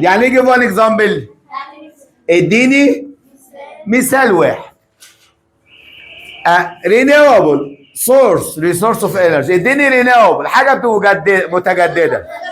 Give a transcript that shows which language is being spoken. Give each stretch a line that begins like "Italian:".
Arabic: يعني ايه
English: give one example؟
Arabic: اديني مثال واحد.
English: Renewable source resource of energy.
Arabic: اديني renewable حاجة متجددة.